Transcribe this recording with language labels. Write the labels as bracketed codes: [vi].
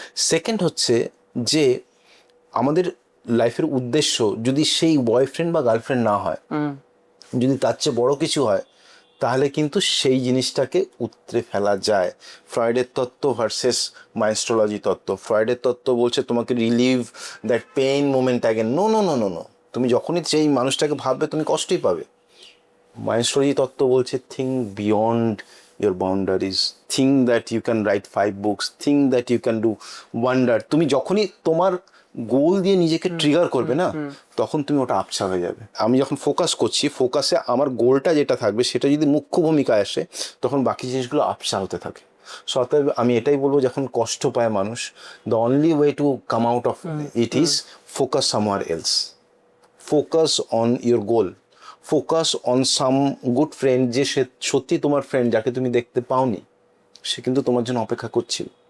[bn] Second হচ্ছে যে আমাদের লাইফের উদ্দেশ্য যদি সেই বয়ফ্রেন্ড বা গার্লফ্রেন্ড না হয়, যদি তার চেয়ে বড় কিছু হয়, তাহলে কিন্তু সেই জিনিসটাকে উতরে ফেলা যায়। ফ্রয়েডের তত্ত্ব ভার্সেস মাইন্ডস্ট্রোলজি তত্ত্ব। ফ্রয়েডের তত্ত্ব বলছে তোমাকে [en] Relieve that pain moment again. [bn] No no no no no, তুমি যখনই সেই মানুষটাকে ভাববে তুমি কষ্টই পাবে। মাইন্ডস্ট্রোলজি তত্ত্ব বলছে [en] Think beyond your boundaries, think that you can write 5 books, think that you can do wonder. [bn] তুমি যখনই তোমার গোল দিয়ে নিজেকে ট্রিগার করবে না, তখন তুমি ওটা আবছা হয়ে যাবে। আমি যখন ফোকাস করছি, ফোকাসে আমার গোলটা যেটা থাকবে সেটা যদি মুখ্য ভূমিকায় আসে, তখন বাকি জিনিসগুলো আবছা হতে থাকে। সো অতএব আমি এটাই বলবো, যখন কষ্ট পায় মানুষ, [en] the only way to come out of it is focus somewhere else, focus on your goal, focus on some good friend, [bn] যে সে সত্যি তোমার ফ্রেন্ড, যাকে তুমি দেখতে পাওনি, সে কিন্তু তোমার জন্য অপেক্ষা করছিল।